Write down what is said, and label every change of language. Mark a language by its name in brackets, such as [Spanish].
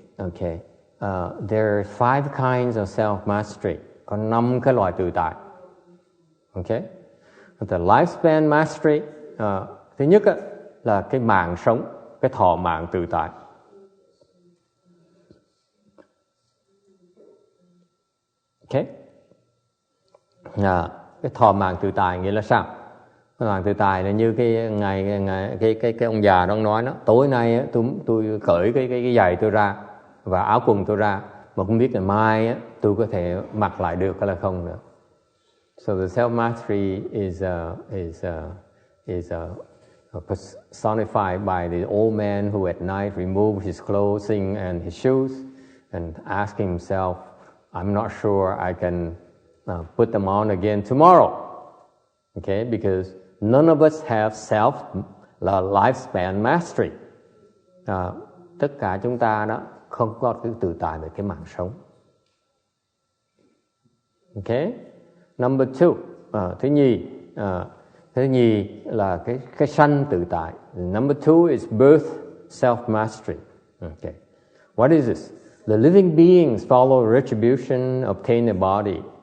[English] Okay, there are 5 kinds of self-mastery. [Vietnamese] Có 5 cái loại tự tại. [English] Okay, the lifespan mastery. [Vietnamese] Thứ nhất là cái mạng sống, cái thọ mạng tự tại. Okay, cái thọ mạng tự tại nghĩa là sao? Thọ mạng tự tại là như cái ông già đó nói đó. Tối nay tôi cởi cái giày tôi ra và áo quần tôi ra, mà không biết ngày mai tôi có thể mặc lại được hay là không nữa. [English] So the self-mastery is personified by the old man who at night removed his clothing and his shoes and asking himself, I'm not sure I can put them on again tomorrow. Okay, because none of us have lifespan mastery. [Vietnamese] Tất cả chúng ta đó không có cái tự tại về cái mạng sống. [English] Okay, number 2, [Vietnamese] thứ nhì là cái sanh tự tại. [English] Number 2 is birth self-mastery. Okay, what is this? The living beings follow retribution, obtain a body.